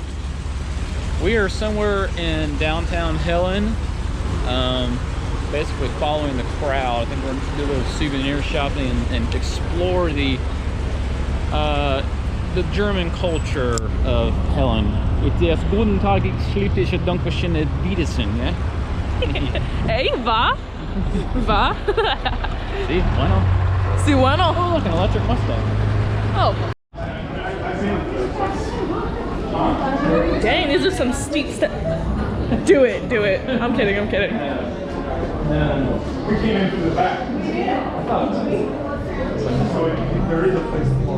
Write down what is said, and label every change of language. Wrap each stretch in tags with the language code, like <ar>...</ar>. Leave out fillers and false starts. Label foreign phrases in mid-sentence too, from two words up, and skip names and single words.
<en>We are somewhere in downtown Helen, basically following the crowd. I think we're gonna do a little souvenir shopping and explore the German culture of Helen. It's</en> <de>guten Tag, ich liebe dich, Dankeschön, Wiedersehen,</de> <en>yeah? Hey, va? Va?</en> <es>See, bueno. Si bueno.</es> <en>Oh, look, an electric Mustang. Oh. Dang, these are some steep steps. Do it, do it. I'm kidding, I'm kidding. We came in through the back. So there is a place to park.</en>